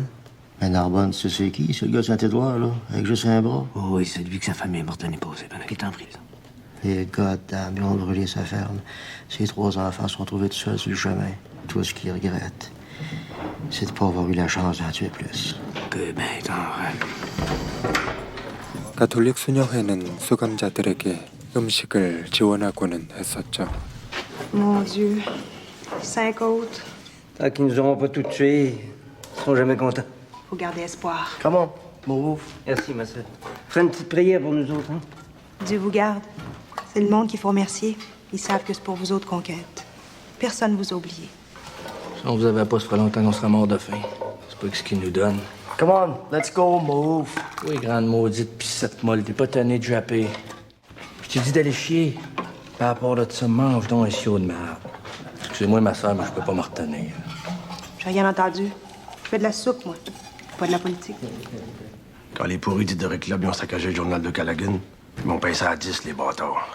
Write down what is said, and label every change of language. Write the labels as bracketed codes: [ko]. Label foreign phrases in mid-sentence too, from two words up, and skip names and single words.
[fr] Ben, Narbonne, tu sais c'est qui? C'est le gars de Saint-Édouard, là, avec juste un bras. Oh, oui, c'est lui que sa famille est morte l'année passée, pendant qu'il était en prison. Et goddamn, ils ont brûlé sa ferme. Ses 3 enfants sont trouvés tout seuls sur le chemin. Tout ce qu'ils regrettent, c'est de pas avoir eu la chance d'en tuer plus. 그, ben, [ko] 가톨릭 수녀회는 수감자들에게 음식을 지원하고는 했었죠. [fr] Mon Dieu. 5 autres. Tant qu'ils nous auront pas tous tués, ils seront jamais contents. Faut garder espoir. Comment? Mauve. Merci, ma soeur. Fais une petite prière pour nous autres, hein? Dieu vous garde. C'est le monde qu'il faut remercier. Ils savent que c'est pour vous autres qu'on quête. Personne vous a oublié. Si on vous avait pas, ça ferait longtemps qu'on serait mort de faim. C'est pas ce qu'ils nous donnent. [en] Come on, let's go, move. [fr] Oui, grande maudite pissette molle, t'es pas tanné de japper. Je t'ai dit d'aller chier. Par rapport à ça, mange donc un siot de merde. Excusez-moi, ma soeur, mais je peux pas me retenir. J'ai rien entendu. Je fais de la soupe, moi. Pas de la politique. Quand les pourris d'Hydro Club ils ont saccagé le journal de Callaghan, ils m'ont payé ça à 10, les bâtards.